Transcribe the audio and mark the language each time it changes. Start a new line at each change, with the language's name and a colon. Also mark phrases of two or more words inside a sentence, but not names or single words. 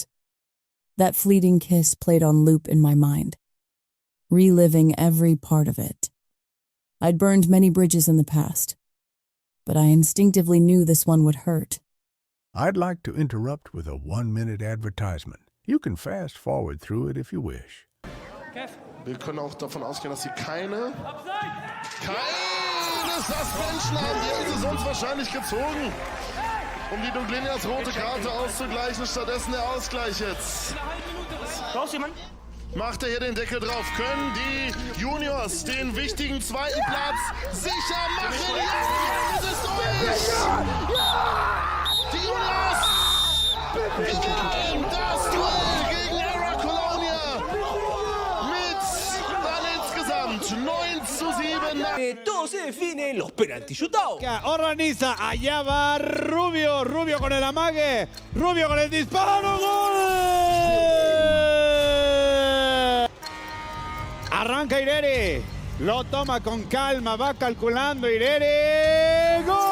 English: That fleeting kiss played on loop in my mind, reliving every part of it. I'd burned many bridges in the past, but I instinctively knew this one would hurt. I'd like to interrupt with a 1-minute advertisement. You can fast forward through it if you wish.
German: Wir können auch davon ausgehen, dass sie keine Suspension haben. Die hätten sie sonst wahrscheinlich gezogen, um die Dublinias rote Karte auszugleichen. Stattdessen der Ausgleich jetzt. Macht er hier den Deckel drauf. Können die Juniors den wichtigen zweiten Platz sicher machen? Ja, es ist durch! Die Juniors gewinnen das Duell gegen Era Colonia mit dann insgesamt 9-7.
Spanish: Todo se define en los penaltis chutados. Organiza, allá va Rubio, Rubio con el amague, Rubio con el disparo, ¡gol! Arranca Irene. Lo toma con calma, va calculando Irene.